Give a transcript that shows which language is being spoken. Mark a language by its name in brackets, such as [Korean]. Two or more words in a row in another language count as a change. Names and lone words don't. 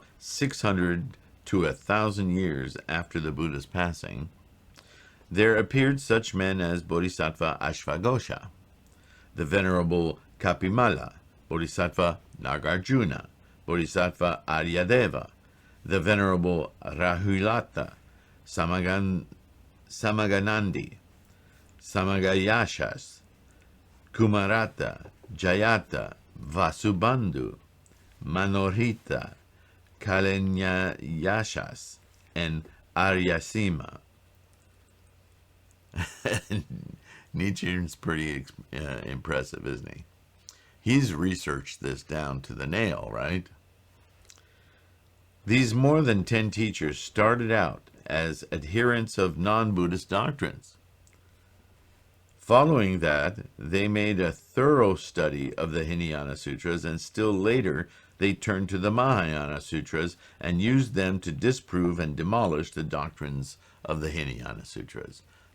[English] 600 to 1,000 years after the Buddha's passing, there appeared such men as Bodhisattva Ashvaghosha, the Venerable Kapimala, Bodhisattva Nagarjuna, Bodhisattva Aryadeva, the Venerable Rahulata, Samaganandi, Samagayashas, Kumarata, Jayata, Vasubandhu, Manorita, Kalenyayashas, and Aryasima. Nichiren's pretty impressive, isn't he? He's researched this down to the nail, right? These more than 10 teachers started out as adherents of non-Buddhist doctrines. Following that, they made a thorough study of the Hinayana Sutras, and still later they turned to the Mahayana Sutras and used them to disprove and demolish the doctrines of the Hinayana Sutras.